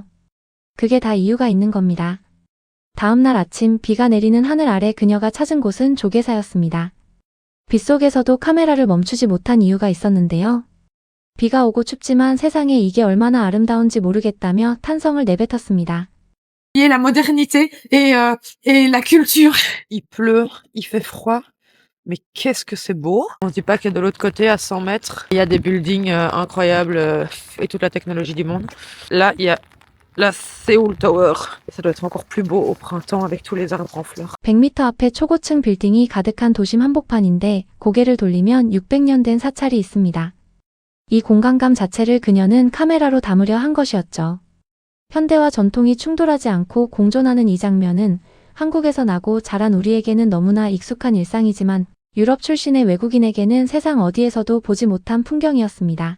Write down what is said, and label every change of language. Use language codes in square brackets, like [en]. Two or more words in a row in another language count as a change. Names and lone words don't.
[ko] 그게 다 이유가 있는 겁니다. 다음 날 아침 비가 내리는 하늘 아래 그녀가 찾은 곳은 조개사였습니다. 빗속에서도 카메라를 멈추지 못한 이유가 있었는데요. 비가 오고 춥지만 세상에 이게 얼마나 아름다운지 모르겠다며 탄성을 내뱉었습니다. [fr] Et la modernité et la culture. Il pleut, il fait froid, mais qu'est-ce que c'est beau. On se dit pas que de l'autre côté, à 100 mètres, il y a des buildings incroyables et toute la technologie du monde. Là, il y a la Seoul Tower. Ça doit être encore plus beau au printemps avec tous les arbres en fleurs. [ko] 100m 앞에 초고층 빌딩이 가득한 도심 한복판인데 고개를 돌리면 600년 된 사찰이 있습니다. 이 공간감 자체를 그녀는 카메라로 담으려 한 것이었죠. 현대와 전통이 충돌하지 않고 공존하는 이 장면은 한국에서 나고 자란 우리에게는 너무나 익숙한 일상이지만 유럽 출신의 외국인에게는 세상 어디에서도 보지 못한 풍경이었습니다.